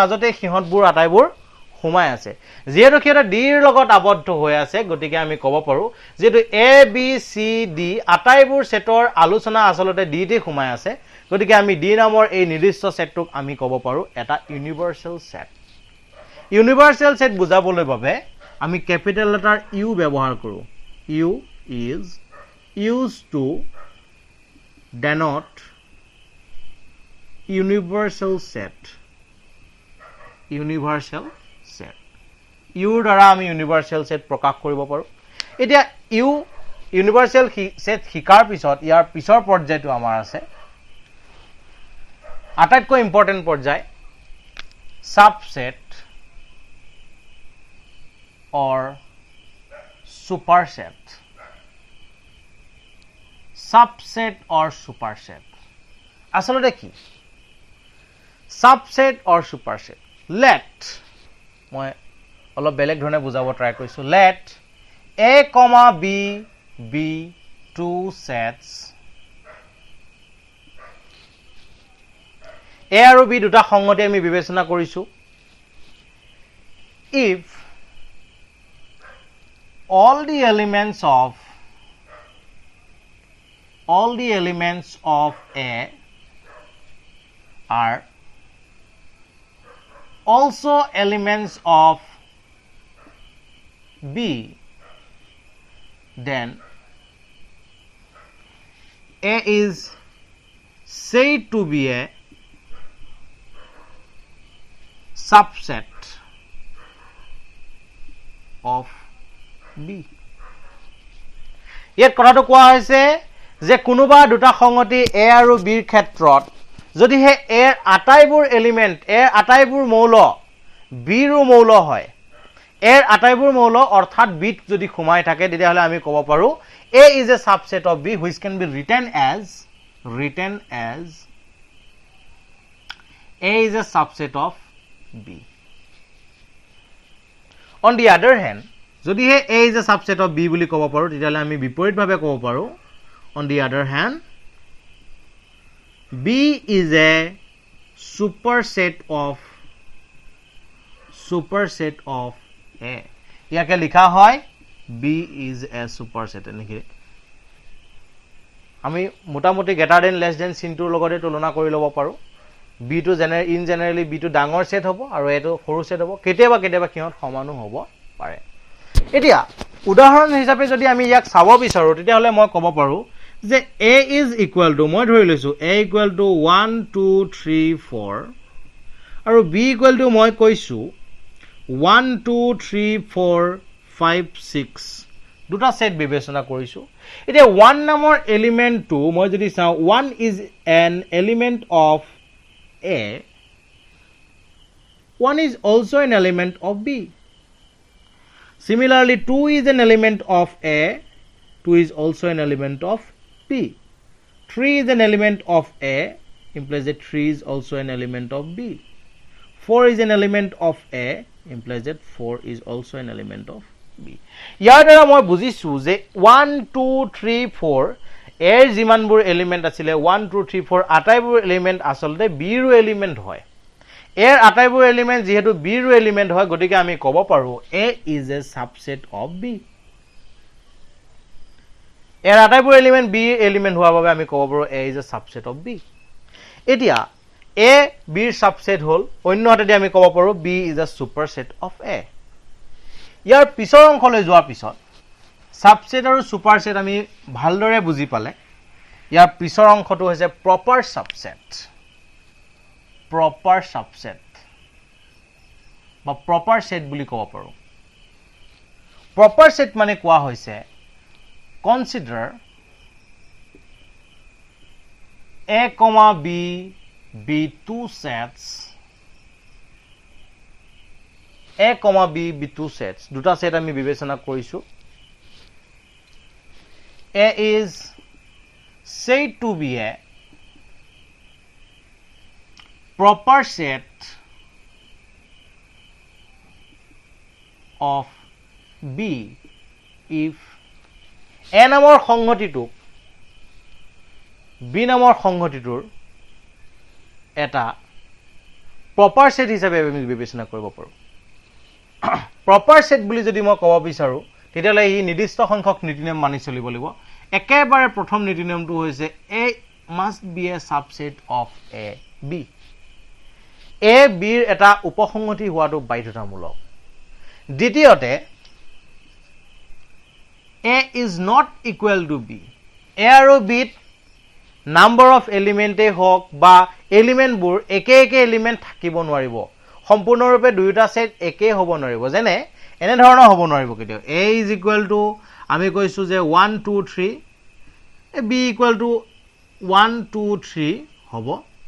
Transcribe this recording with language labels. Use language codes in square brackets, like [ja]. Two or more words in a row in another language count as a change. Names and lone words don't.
[as] মাজতে সিহঁতবোৰ আটাইবোৰ সোমাই আছে যেহেতু কিটা D ৰ লগত আবদ্ধ হৈ আছে গতিকে আমি ক'ব পাৰো যেটো A B C D আটাইবোৰ সেটৰ আলোচনা আসলতে D তে সোমাই আছে গতিকে আমি D নামৰ এই নিৰ্দিষ্ট সেটটোক আমি ক'ব পাৰো এটা [en] universal set universal set [as] বুজাবলৈ বাবে আমি [en] capital letter U [as] ব্যৱহাৰ কৰো [en] U is used to denote universal set [as] U দ্বাৰা আমি [en] universal set [as] প্ৰকাশ কৰিব পাৰো এতিয়া [en] U universal set [as] শিকাৰ পিছত ইয়াৰ পিছৰ পৰ্যায়টো আমাৰ আছে আটাইতকৈ ইম্পৰ্টেন্ট পৰ্যায় সাবসেট [en] or superset subset or superset [as] আসলে কি [en] subset or superset let [as] মই অলপ বেলেগ ধৰণে বুজাব ট্ৰাই কৰিছো [en] let a, b be two sets [as] a আৰু b দুটা সংগতি আমি বিবেচনা কৰিছো [en] if all the elements of A are also elements of B, then A is said to be a subset of B. [as] ইয়াত কথাটো কোৱা হৈছে যে কোনোবা দুটা সংগতি A আৰু B ৰ ক্ষেত্ৰত যদি হে A ৰ আটাইবোৰ এলিমেন্ট A ৰ আটাইবোৰ মৌল B ৰ মৌল হয় A ৰ আটাইবোৰ মৌল অৰ্থাৎ B ত যদি খুমাই থাকে তেতিয়াহলে আমি ক'ব পাৰো [en] A is a subset of B which can be written as A is a subset of B. On the other hand, [as] যদি হে [en] A is a subset of B [as] বুলি ক'ব পাৰো তেতিয়াহলে আমি বিপৰীতভাৱে ক'ব পাৰো [en] on the other hand B is a superset of A [as] ইয়াকে লিখা হয় [en] B is a superset এনেকে [as] আমি মোটামুটি [en] greater than less than [as] চিনটোৰ লগতে তুলনা কৰি ল'ব পাৰো B to generally B to ডাঙৰ সেট হ'ব আৰু A to সৰু সেট হ'ব কেতিয়াবা কিহত সমানো হ'ব পাৰে এতিয়া উদাহৰণ হিচাপে যদি আমি ইয়াক চাব বিচাৰো তেতিয়াহলে মই ক'ব পাৰো যে [en] A is equal to [as] মই ধৰি লৈছো [en] A equal to 1 2 3 4 আৰু B equal to [as] মই কৈছো [en] 1 2 3 4 5 6 [as] দুটা সেট বিবেচনা কৰিছো এতিয়া 1 নামৰ এলিমেন্টটো মই যদি চাও [en] 1 is an element of A 1 is also an element of B. Similarly, 2 is an element of A, 2 is also an element of B. 3 is an element of A, implies that 3 is also an element of B. 4 is an element of A, implies that 4 is also an element of B. [as] ইয়াৰ দ্বাৰা মই বুজিছো যে 1 2 3 4 এৰ যিমানবোৰ এলিমেন্ট আছিল 1 2 3 4 আটাইবোৰ এলিমেন্ট আসলতে B ৰ এলিমেন্ট হয় এৰ আটাইবোৰ এলিমেন্ট যেহেতু B ৰ এলিমেন্ট হয় গতিকে আমি ক'ব পাৰো [en] A is a subset of B [as] এৰ আটাইবোৰ এলিমেন্ট B এলিমেন্ট হোৱাৰ বাবে আমি ক'ব পাৰো [en] A is a subset of [as] B এতিয়া A B ৰ subset হল অন্য হাতেদি আমি ক'ব পাৰো [en] B is a superset of A [as] ইয়াৰ পিছৰ অংশলৈ যোৱাৰ পিছত subset আৰু superset আমি ভালদৰে বুজি পালে ইয়াৰ পিছৰ অংশটো হৈছে [en] proper subset [as] বা [en] proper set [as] বুলি ক'ব পাৰো [en] proper set [as] মানে কোৱা হৈছে consider [en] A, B be two sets A, B be two sets [as] দুটা সেট আমি বিবেচনা কৰিছো [en] A is said to be a proper set of B if A [as] নামৰ সংগতিটো B নামৰ সংগতিটোৰ এটা [en] proper [as] set হিচাপে আমি বিবেচনা কৰিব পাৰো [en] proper set [as] বুলি যদি মই ক'ব বিচাৰো তেতিয়ালে এই নিৰ্দিষ্ট সংখ্যক নীতিনিয়ম মানি চলিব লাগিব একেবাৰে প্ৰথম নীতিনিয়মটো হৈছে [en] A must be a subset of A B [as] A B ৰ এটা উপসংগতি হোৱাটো বাধ্যতামূলক দ্বিতীয়তে [en] A is not equal to B [as] A আৰু B [en] number of elements [as] হওক বা এলিমেন্টবোৰ একে এলিমেন্ট থাকিব নোৱাৰিব সম্পূৰ্ণৰূপে দুইটা সেট একে হ'ব নোৱাৰিব যেনে এনে ধৰণৰ হ'ব নোৱাৰিব কেতিয়াও [en] A is equal to [as] আমি কৈছো যে 1 2 3 [en] B equal to [as] 1 2 3 হ'ব নোৱাৰিব